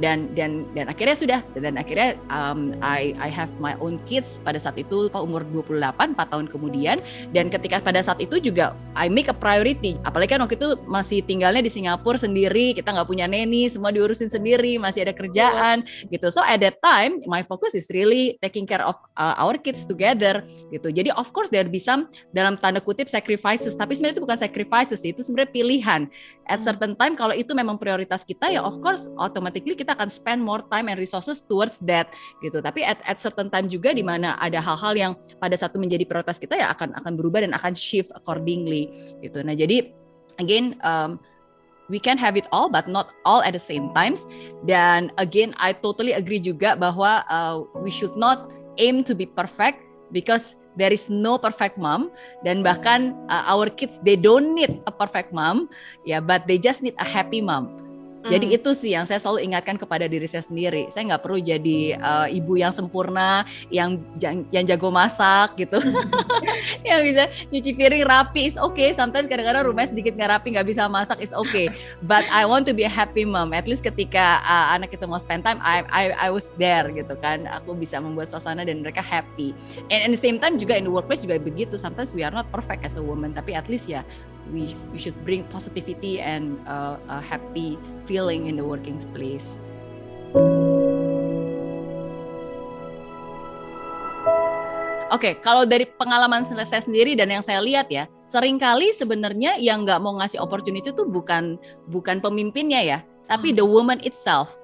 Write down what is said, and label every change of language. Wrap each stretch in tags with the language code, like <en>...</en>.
<id>Dan akhirnya sudah, dan akhirnya</id> <en>I have my own kids</en> <id>pada saat itu umur 28, 4 tahun kemudian. Dan ketika pada saat itu juga</id> <en>I make a priority,</en> <id>apalagi kan waktu itu masih tinggalnya di Singapura sendiri, kita nggak punya nanny, semua diurusin sendiri, masih ada kerjaan gitu.</id> <en>So at that time my focus is really taking care of our kids together gitu.</en> <id>Jadi</id> <en>of course there be some</en> <id>dalam tanda kutip sacrifices, tapi sebenarnya itu bukan sacrifices, itu sebenarnya pilihan.</id> <en>At certain time</en> <id>kalau itu memang prioritas kita ya</id> <en>of course automatically</en> <id>kita akan</id> <en>spend more time and resources towards that gitu.</en> <id>Tapi</id> <en>at certain time</en> <id>juga di mana ada hal-hal yang pada satu menjadi prioritas kita ya akan berubah dan akan</id> <en>shift accordingly</en> <id>gitu. Nah jadi</id> <en>again we can have it all but not all at the same times. Dan again I totally agree</en> <id>juga bahwa</id> <en>we should not aim to be perfect, because there is no perfect mom,</en> <id>dan bahkan</id> <en>our kids they don't need a perfect mom ya, but they just need a happy mom.</en> <id>Jadi itu sih yang saya selalu ingatkan kepada diri saya sendiri. Saya nggak perlu jadi ibu yang sempurna, yang jago masak gitu, yang bisa nyuci piring rapi</id> <en>is okay.</en> <id>Sometimes kadang-kadang rumahnya sedikit nggak rapi, nggak bisa masak</id> <en>is okay. But I want to be a happy mom. At least</en> <id>ketika anak itu mau</id> <en>spend time, I was there</en> <id>gitu kan. Aku bisa membuat suasana dan mereka happy.</id> <en>And at the same time juga in the workplace</en> <id>juga begitu.</id> <en>Sometimes we are not perfect as a woman, tapi at least ya we should bring positivity and a happy feeling in the working place.</en> <id>Oke, kalau dari pengalaman saya sendiri dan yang saya lihat ya, seringkali sebenarnya yang nggak mau ngasih opportunity itu bukan pemimpinnya ya, tapi</id> <en>the woman itself.</en>